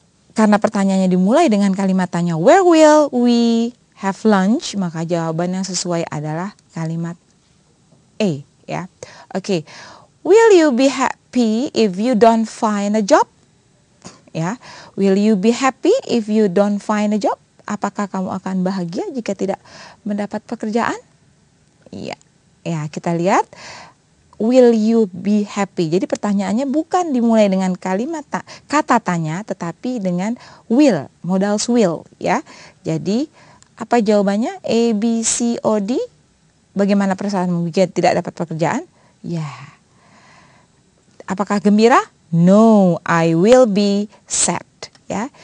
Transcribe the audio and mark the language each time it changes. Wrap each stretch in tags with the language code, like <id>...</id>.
<id>Karena pertanyaannya dimulai dengan kalimat tanya</id> <en>where will we have lunch,</en> <id>maka jawaban yang sesuai adalah kalimat A, ya. Oke.</id> <en>Will you be happy if you don't find a job? Ya. Will you be happy if you don't find a job?</en> <id>Apakah kamu akan bahagia jika tidak mendapat pekerjaan? Iya. Ya, kita lihat</id> <en>will you be happy.</en> <id>Jadi pertanyaannya bukan dimulai dengan kalimat kata tanya, tetapi dengan will, modal will, ya. Jadi apa jawabannya? A, B, C, O, D. Bagaimana perasaanmu jika tidak dapat pekerjaan? Ya. Apakah gembira?</id> <en>No, I will be sad, ya.</en>